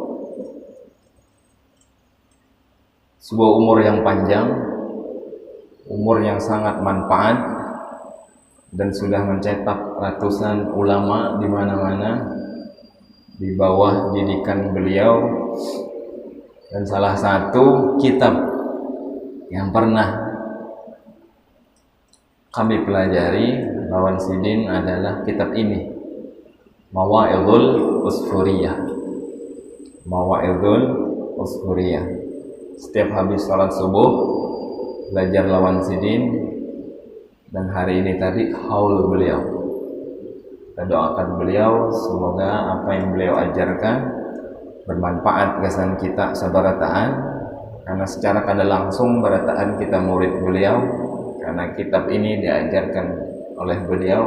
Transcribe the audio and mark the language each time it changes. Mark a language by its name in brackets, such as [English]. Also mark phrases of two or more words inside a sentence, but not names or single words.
[Indonesian] Sebuah umur yang panjang, umur yang sangat manfaat, dan sudah mencetak ratusan ulama di mana-mana di bawah didikan beliau. Dan salah satu kitab yang pernah kami pelajari [Banjar] lawan Sidin [Indonesian] adalah kitab ini, Mawa'idhul Usfuriyah. Mawa'idhul Usfuriyah. Setiap habis salat subuh belajar [Banjar] lawan Sidin, [Indonesian] dan hari ini tadi haul beliau. Kita doakan beliau semoga apa yang beliau ajarkan bermanfaat kesan kita sabarataan, karena secara [Banjar] kada langsung barataan kita [Indonesian] murid beliau, karena kitab ini diajarkan oleh beliau.